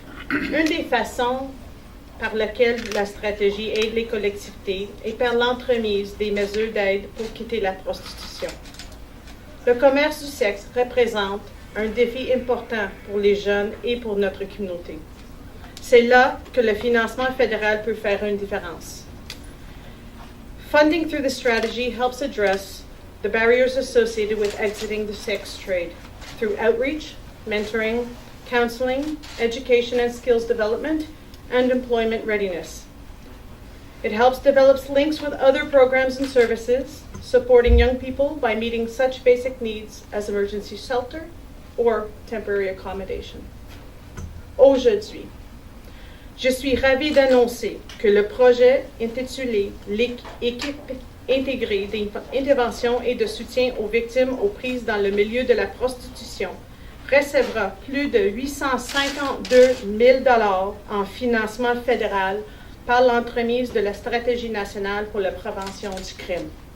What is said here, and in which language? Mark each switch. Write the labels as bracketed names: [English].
[French] Une des façons par lesquelles la stratégie aide les collectivités est par l'entremise des mesures d'aide pour quitter la prostitution. Le commerce du sexe représente un défi important pour les jeunes et pour notre communauté. C'est là que le financement fédéral peut faire une différence. [English] Funding through the strategy helps address the barriers associated with exiting the sex trade through outreach, mentoring, counseling, education and skills development, and employment readiness. It helps develop links with other programs and services, supporting young people by meeting such basic needs as emergency shelter or temporary accommodation. [French] Aujourd'hui, je suis ravie d'annoncer que le projet intitulé L'équipe intégrée d'intervention et de soutien aux victimes aux prises dans le milieu de la prostitution recevra plus de 852 000 $ en financement fédéral par l'entremise de la Stratégie nationale pour la prévention du crime.